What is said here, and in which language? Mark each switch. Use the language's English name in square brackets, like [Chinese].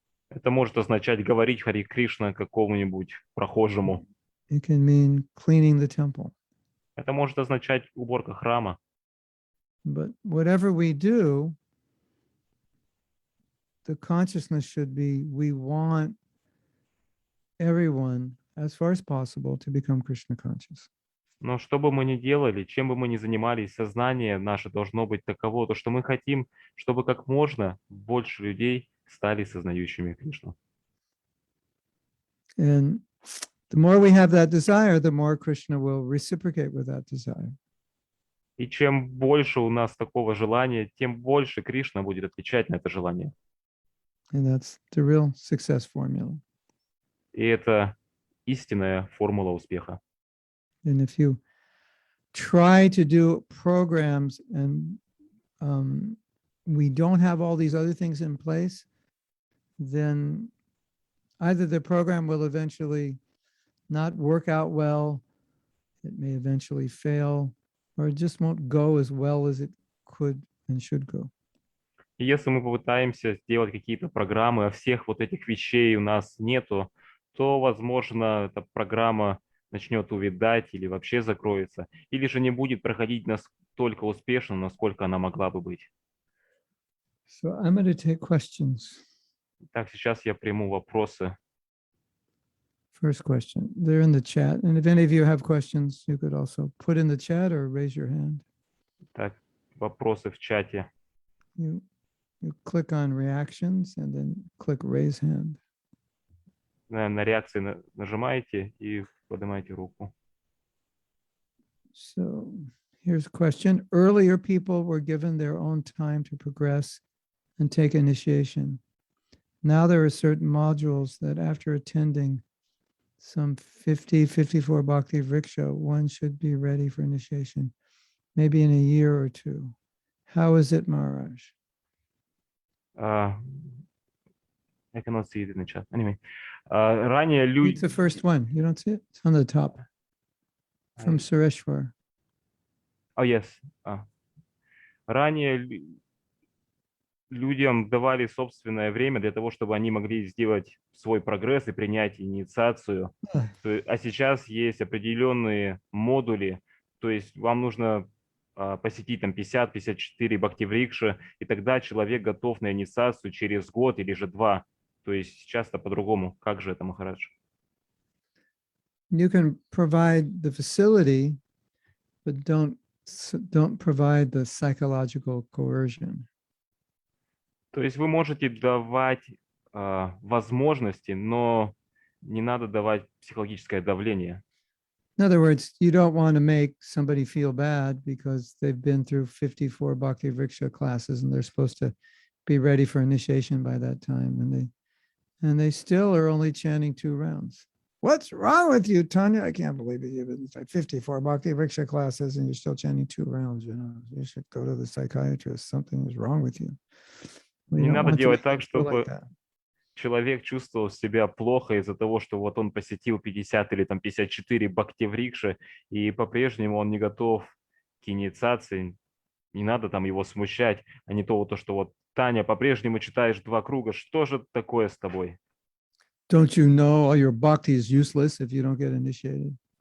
[Russian] Это может означать говорить Хари Кришна какому-нибудь прохожему. [English] It can mean cleaning the temple. [Russian] Это может означать уборка храма. [English] But whatever we do, the consciousness should be, we want everyone, as far as possible, to become Krishna conscious. [Russian] Но что бы мы ни делали, чем бы мы ни занимались, сознание наше должно быть таково, то что мы хотим, чтобы как можно больше людей стали сознающими Кришну. [English] And the more we have that desire, the more Krishna will reciprocate with that desire. [Russian] И чем больше у нас такого желания, тем больше Кришна будет отвечать на это желание. [English] And that's the real success formula. [Russian] И это истинная формула успеха. [English] And if you try to do programs and we don't have all these other things in place, then either the program will eventually not work out well, it may eventually fail, or it just won't go as well as it could and should go. [Russian] И если мы попытаемся сделать какие-то программы, а всех вот этих вещей у нас нету, то, возможно, эта программа начнет увядать или вообще закроется, или же не будет проходить настолько успешно, насколько она могла бы быть. [English] So I'm going to take questions. [Russian] Так, сейчас я приму вопросы. [English] First question, they're in the chat. And if any of you have questions, you could also put in the chat or raise your hand. [Russian] Так, вопросы в чате. [English] You click on reactions and then click raise hand. [Russian] На реакции нажимаете и поднимаете руку. [English] So here's a question. Earlier people were given their own time to progress and take initiation. Now there are certain modules that after attending some 54 Bhakti Vriksha, one should be ready for initiation, maybe in a year or two. How is it, Maharaj? I cannot see it in the chat. Anyway, [Russian] ранее люди... [English] It's the first one. You don't see it? It's on the top. From Sureshwar. Oh, yes. [Russian] Ранее людям давали собственное время для того, чтобы они могли сделать свой прогресс и принять инициацию. А сейчас есть определенные модули, то есть вам нужно посетить там 50-54 бхакти-врикши, и тогда человек готов на инициацию через год или же 2. То есть сейчас-то по-другому. Как же это, Махарадж? [English] You can provide the facility, but don't provide the psychological coercion. [Russian] То есть вы можете давать возможности, но не надо давать психологическое давление. [English] In other words, you don't want to make somebody feel bad because they've been through 54 Bhakti Vriksha classes and they're supposed to be ready for initiation by that time. And they still are only chanting 2 rounds. What's wrong with you, Tanya? I can't believe it. You've been like 54 Bhakti Vriksha classes and you're still chanting 2 rounds. You know, you should go to the psychiatrist. Something is wrong with you. [Russian] Не надо делать так, чтобы человек чувствовал себя плохо из-за того, что вот он посетил 50 или там 54 бхакти-врикши, и по-прежнему он не готов к инициации. Не надо там его смущать, а не то, что вот Таня, по-прежнему читаешь 2 круга, что же такое с тобой? [English] Don't you know all your bhakti is useless if you don't get initiated?